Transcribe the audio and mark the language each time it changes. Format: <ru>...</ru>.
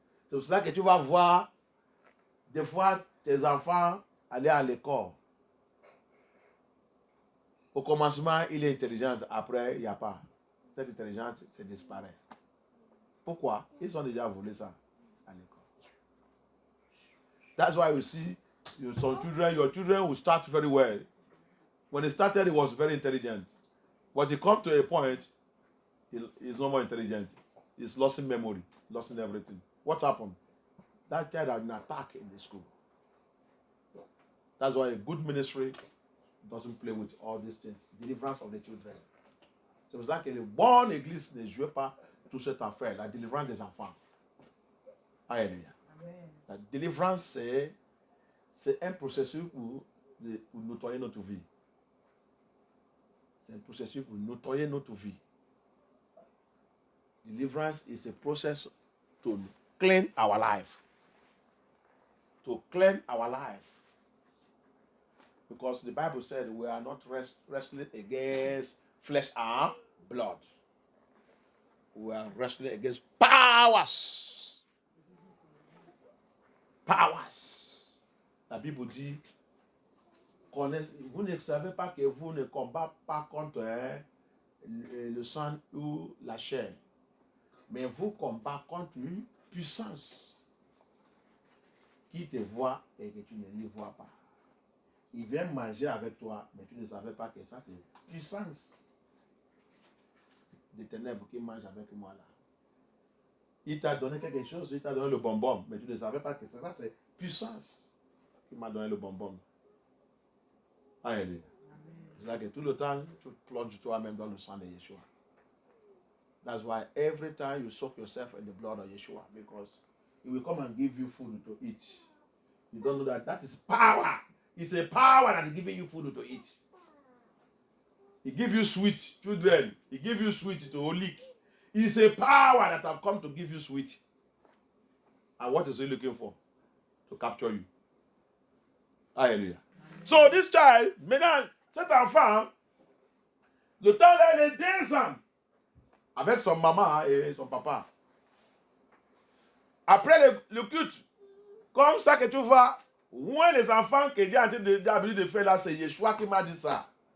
<fr>C'est pour cela que tu vas voir des fois tes enfants aller à l'école. Au commencement, il est intelligent, après, il n'y a pas. Cette intelligence, c'est disparaît. Pourquoi? Ils ont déjà volé ça à l'école.</fr> <en>That's why you see your children will start very well. When he started, he was very intelligent. But he come to a point, he's no more intelligent. He's lost in memory, lost in everything. What happened? That child had been attacked in the school. That's why a good ministry doesn't play with all these things. Deliverance of the children.</en> <fr>C'est pour ça que les bonnes églises ne jouent pas toute cette affaire, la délivrance des enfants. Alléluia. La délivrance, c'est un processus pour nettoyer notre vie. C'est un processus pour nettoyer notre vie.</fr> <en>Deliverance is a process to clean our life. To clean our life. Because the Bible said we are not wrestling against flesh and blood. We are wrestling against powers. Powers.</en> <fr>La Bible dit, vous ne savez pas que vous ne combattez pas contre le sang ou la chair, mais vous combattez contre une puissance qui te voit et que tu ne les vois pas. Il vient manger avec toi, mais tu ne savais pas que ça c'est puissance des ténèbres qui mange avec moi là. Il t'a donné quelque chose, il t'a donné le bonbon, mais tu ne savais pas que ça c'est puissance qui m'a donné le bonbon. Alléluia. C'est là que tout le temps, tu plonges toi-même dans le sang de Yeshua.</fr> <en>That's why every time you soak yourself in the blood of Yeshua, because he will come and give you food to eat. You don't know that is power. It's a power that is giving you food to eat. He gives you sweet, children. He gives you sweet to lick. It's a power that have come to give you sweet. And what is he looking for? To capture you. Hallelujah. So this child,</en> <fr>maintenant, cet enfant, le temps là, il est 2 ans avec son maman et son papa. Après le culte, comme ça que tu vois, moins les enfants que Dieu a envie de faire là, c'est Yeshua qui m'a dit ça.</fr>